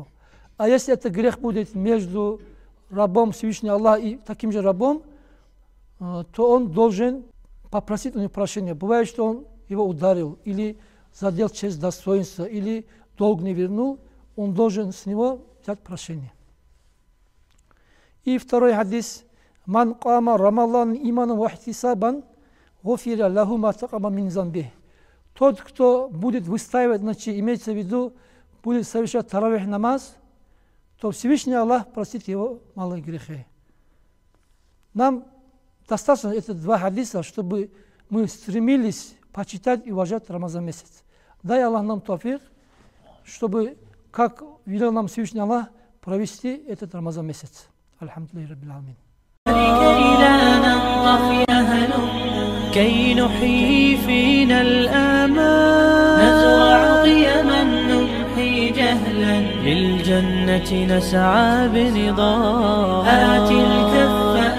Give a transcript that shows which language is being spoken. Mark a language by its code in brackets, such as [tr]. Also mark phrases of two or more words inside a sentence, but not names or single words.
[ru] А если это грех будет между рабом Всевышнего Аллаха и таким же рабом, то он должен попросить у него прощения. Бывает, что он его ударил или задел честь достоинства или долг не вернул, он должен с него взять прощение. И второй хадис. [ar] من قام رمضان إيمانا واحتسابا غفر له ما تقدم من ذنبه. [ru] Тот, кто будет выстаивать, значит, имеется в виду, будет совершать таравих намаз, то Всевышний Аллах простит его малые грехи. Нам достаточно это два хадиса, чтобы мы стремились почитать и уважать Рамазан месяц. Дай Аллах нам тауфик, чтобы, как велел нам Всевышний Аллах, провести этот Рамазан месяц. [ar] الحمد لله رب العالمين. كي نحيي فينا الآمال نزرع قيما نمحي جهلا للجنة نسعى بنضال آت الكف